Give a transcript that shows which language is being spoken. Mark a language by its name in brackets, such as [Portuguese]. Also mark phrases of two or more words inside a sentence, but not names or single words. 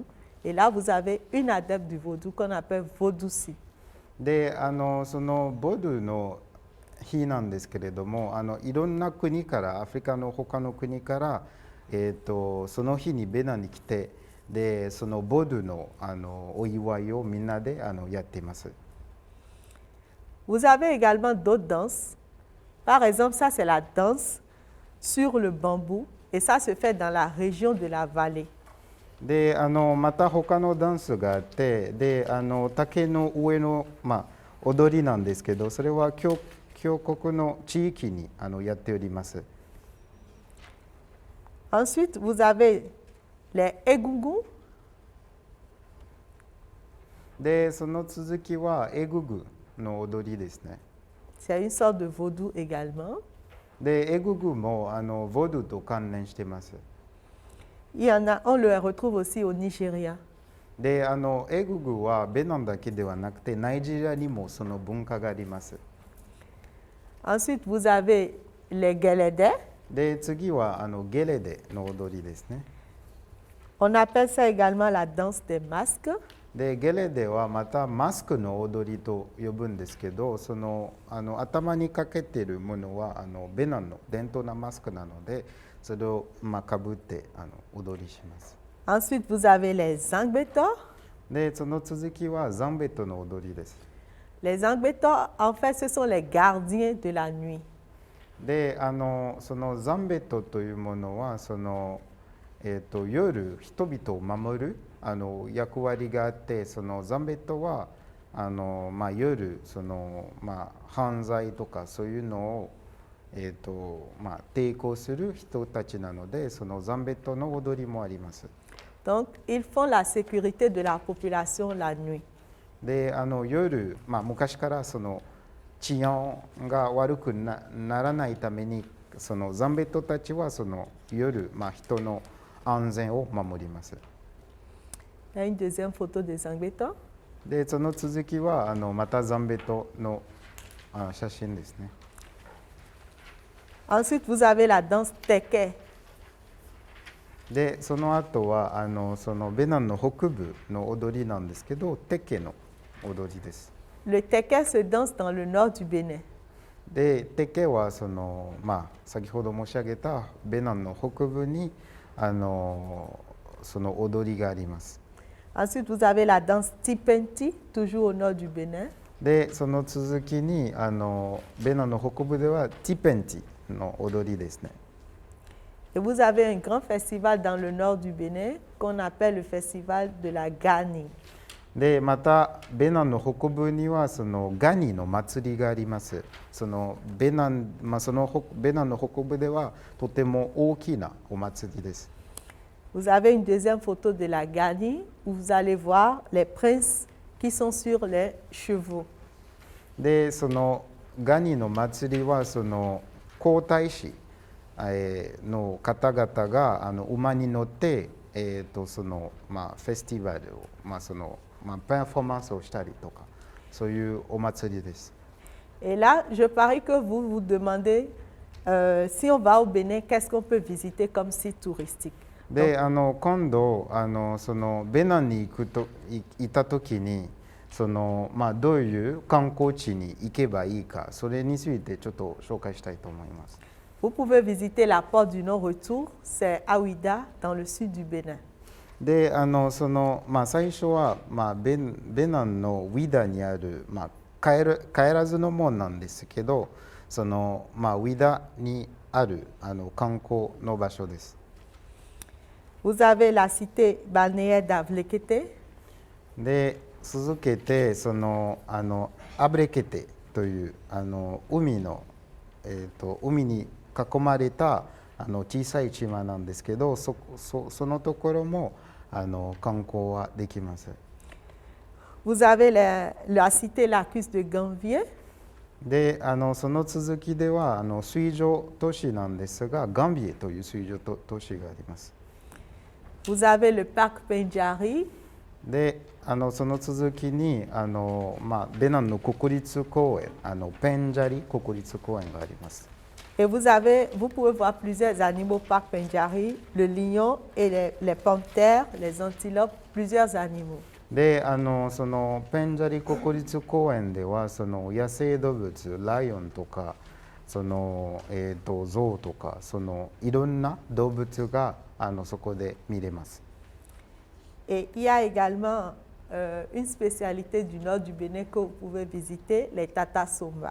[French] Et là, vous avez une adepte du vaudou qu'on appelle vaudouci. [Japanese] でそのボドゥの日なんですけれども、いろんな国からアフリカの他の国から、その日にベナンに来て、でそのボドゥのお祝いをみんなでやっています。 [French] Vous avez également d'autres danses. Par exemple, ça c'est la danse sur le bambou et ça se fait dans la région de la vallée. [Japanese] でまた他のダンスがあって、で竹の上の、踊りなんですけど、それは峡谷の地域にやっております。 [French] Ensuite, vous avez les egungun. [Japanese] でその続きはエググの踊りですね。 [French] C'est une sorte de vaudou également. [Japanese] でエググもボドゥと関連しています。 [French] Il y en a, on le retrouve aussi au Nigeria. [Japanese] でエググはベナンだけではなくてナイジェリアにもその文化があります。 [French] Ensuite, vous avez les Guélédés. [Japanese] で次はゲレデの踊りですね。 [French] On appelle ça également la danse des masques. [Japanese] でゲレデはまたマスクの踊りと呼ぶんですけど、その頭にかけているものはベナンの伝統なマスクなので、それをかぶって踊りします。 [French] Ensuite, vous avez les Zangbeto. [Japanese] でその続きはザンベトの踊りです。 [French] Les Zangbeto, en fait, ce sont les gardiens de la nuit. [Japanese] でそのザンベトというものはその、夜人々を守る役割があって、そのザンベトは夜その、犯罪とかそういうのを、抵抗する人たちなので、そのザンベトの踊りもあります。 [French] Donc, ils font la sécurité de la population la nuit. [Japanese] で夜、昔からその治安が悪く ならないために、そのザンベトたちはその夜、人の安全を守ります。 [French] Il y a une deuxième photo des Zangbeto. [Japanese] でその続きはまたザンベトの写真ですね。 [French] Ensuite, vous avez la danse Teke. [Japanese] でその後はそのベナンの北部の踊りなんですけど、テケの踊りです。 [French] Le Teke se danse dans le nord du Bénin. [Japanese] でテケはその、先ほど申し上げたベナンの北部にその踊りがあります。 [French] Ensuite, vous avez la danse Tipenti, toujours au nord du Bénin. [Japanese] でその続きにベナンの北部ではティペンティの踊りですね。 [French] Et vous avez un grand festival dans le nord du Bénin qu'on appelle le festival de la Gani. [Japanese] でまたベナンの北部にはそのガニの祭りがあります。そのベナンの北部ではとても大きなお祭りです。 [French] Vous avez une deuxième photo de la Gani où vous allez voir les princes qui sont sur les chevaux. [Japanese] でそのガニの祭りはその皇太子の方々が馬に乗って、そのまあ、フェスティバルを、まあそのまあ、パフォーマンスをしたりとかそういうお祭りです。 [French] Et là, je parie que vous vous demandez, si on va au Bénin, qu'est-ce qu'on peut visiter comme site touristique? [Japanese] で今度そのベナンに行った時にその、まあ、どういう観光地に行けばいいかそれについてちょっと紹介したいと思います。 [French] Vous pouvez visiter la porte du non-retour, c'est à Ouida, dans le sud du Bénin. [Japanese] でその、まあ、最初は、まあ、ベナンのウィダにある、まあ、帰らずの門なんですけどその、まあ、ウィダにある観光の場所です。 [French] Vous avez la cité balnéaire d'Avlekete. [Japanese] で続けてそのアブレケテという海の、海に囲まれた小さい島なんですけどそのところも観光はできます。 [French] Vous avez la cité lacustre de Ganvier. [Japanese] でその続きでは水上都市なんですがガンビエという水上都市があります。 [French] Vous avez le parc Pendjari. [Japanese] でその続きにまあ、ベナンの国立公園ペンジャリ国立公園があります。 [French] Et vous pouvez voir plusieurs animaux au parc Pendjari, le lion et les panthères, les antilopes, plusieurs animaux. [Japanese] でそのペンジャリ国立公園ではその野生動物ライオンとかその、ゾウとかそのいろんな動物がそこで見れます。 [French] Et il y a également une spécialité du nord du Bénin que vous pouvez visiter, les Tata Somba.